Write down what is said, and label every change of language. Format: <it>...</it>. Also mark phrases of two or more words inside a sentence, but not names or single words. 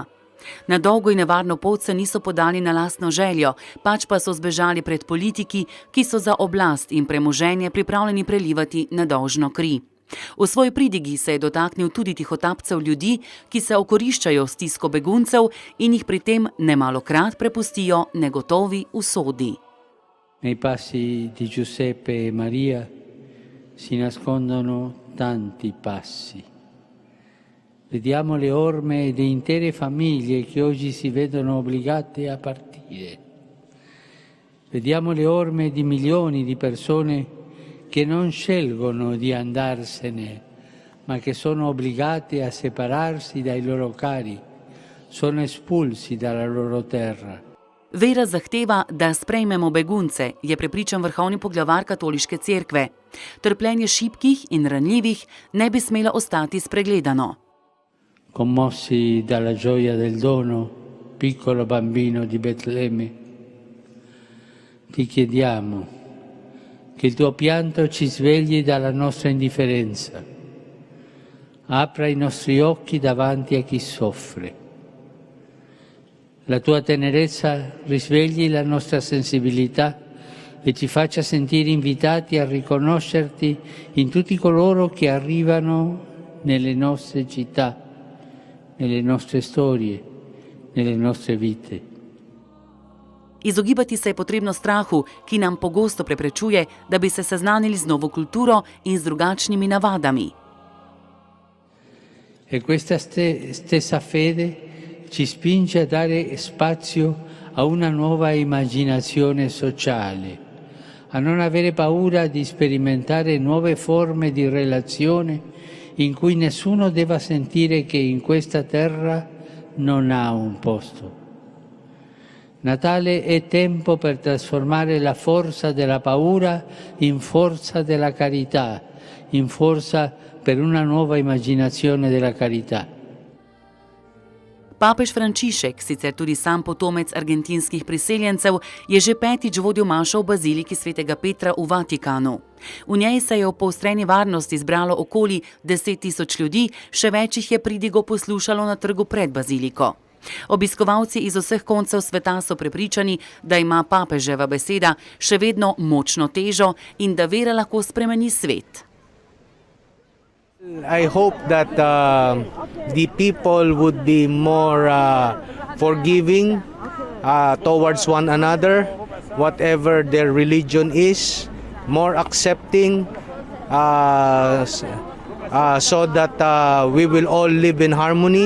<sl>Na dolgo in nevarno pot se niso podali na lastno željo, pač pa so zbežali pred politiki, ki so za oblast in premoženje pripravljeni prelivati nedolžno kri. V svoji pridigi se je dotaknil tudi tihotapcev ljudi, ki se okoriščajo stisko beguncev in jih pri tem nemalokrat prepustijo negotovi usodi.</sl> <it>Nei passi di Jožefa e Marije si nascondono tanti passi. Vediamo le orme di intere famiglie che oggi si vedono obbligate a partire. Vediamo le orme di milioni di persone che non scelgono di andarsene, ma che sono obbligate a separarsi dai loro cari, sono espulsi dalla loro terra.</it> <sl>Vera zahteva, da sprejmemo begunce, je prepričan vrhovni poglavar katoliške cerkve. Trpljenje šibkih in ranljivih ne bi smelo ostati spregledano.</sl> <it>Commossi dalla gioia del dono, piccolo bambino di Betlemme, ti chiediamo che il tuo pianto ci svegli dalla nostra indifferenza, apra i nostri occhi davanti a chi soffre. La tua tenerezza risvegli la nostra sensibilità e ci faccia sentire invitati a riconoscerti in tutti coloro che arrivano nelle nostre città, nelle nostre storie, nelle nostre vite.</it> <sl>Izogibati se je potrebno strahu, ki nam pogosto preprečuje, da bi se seznanili z novo kulturo in z drugačnimi navadami.</sl> <it>E questa stessa fede ci spinge a dare spazio a una nuova immaginazione sociale, a non avere paura di sperimentare nuove forme di relazione in cui nessuno debba sentire che in questa terra non ha un posto. Natale è tempo per trasformare la forza della paura in forza della carità, in forza per una nuova immaginazione della carità.</it> <sl>Papež Frančišek, sicer tudi sam potomec argentinskih priseljencev, je že 5. vodil mašo v baziliki svetega Petra v Vatikanu. V njej se je v poostreni varnosti zbralo okoli 10.000 ljudi, še več jih je pridigo poslušalo na trgu pred baziliko. Obiskovalci iz vseh koncev sveta so prepričani, da ima papeževa beseda še vedno močno težo in da vera lahko spremeni svet.</sl> <en>I hope that the people would be more forgiving towards one another, whatever their religion is, more accepting, so that we will all live in harmony.</en>